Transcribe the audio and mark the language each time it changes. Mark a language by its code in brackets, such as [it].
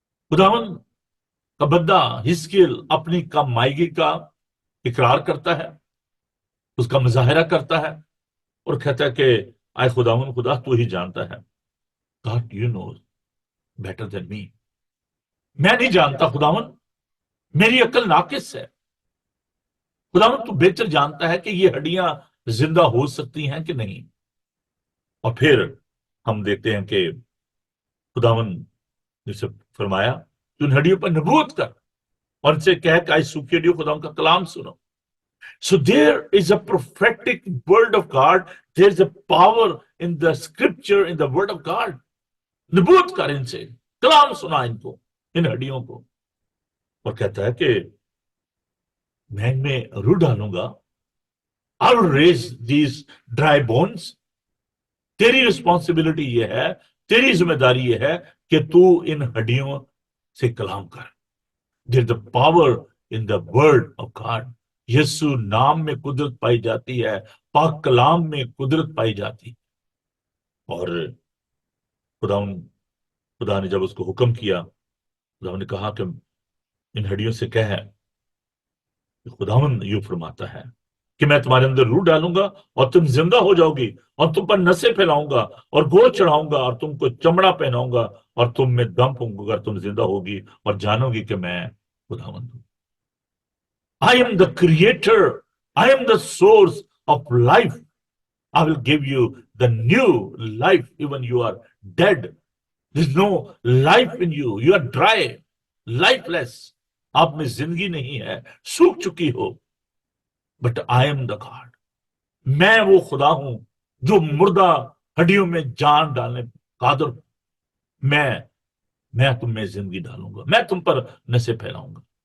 [hi] खुदावंद का बंदा हिजकिय्याह अपनी कमाईगी का इकरार करता है, उसका मुजाहिरा करता है और कहता है कि आए खुदावंद, खुदा तू ही जानता है, [en] God you know better than me, [hi] मैं नहीं जानता खुदावंद, मेरी अक्ल नाकिस है, खुदावंद तू बेहतर जानता है कि ये हड्डियां जिंदा हो सकती हैं कि नहीं। और फिर हम देखते हैं कि खुदावंद ने उसे फरमाया कि उन हड्डियों पर नबूवत कर और इनसे कह कि आज सूखी हड्डियों खुदावंद का कलाम सुनो। [en] So there is a prophetic word of God. There's a power in the scripture, in the word of God. [hi] नबूवत कर इनसे, कलाम सुना इनको, इन हड्डियों को, और कहता है कि मैं इनमें रूह डालूंगा। [en] I will raise these dry bones. [hi] तेरी रिस्पॉन्सिबिलिटी ये है, तेरी जिम्मेदारी ये है कि तू इन हड्डियों से कलाम कर। [en] There's the power in the word of God. [hi] यीशु नाम में कुदरत पाई जाती है, पाक कलाम में कुदरत पाई जाती। और खुदा ने जब उसको हुक्म किया, खुदा ने कहा कि इन हड्डियों से कह, खुदावन यूं फरमाता है कि मैं तुम्हारे अंदर रूह डालूंगा और तुम जिंदा हो जाओगी और तुम पर नसें फैलाऊंगा और गोश्त चढ़ाऊंगा और तुमको चमड़ा पहनाऊंगा और तुम में दम फूंकूंगा, तुम जिंदा होगी और जानोगी कि मैं खुदावंद हूं। [en] I am the creator. I am the source of life. I will give you the new life even you are dead. There's no life in you. You are dry, lifeless. [hi] आप में जिंदगी नहीं है, सूख चुकी हो। [en] but I am the God, [hi] मैं वो खुदा हूं जो मुर्दा हड्डियों में जान डालने कादर। मैं तुम में जिंदगी डालूंगा, मैं तुम पर नशे फैलाऊंगा।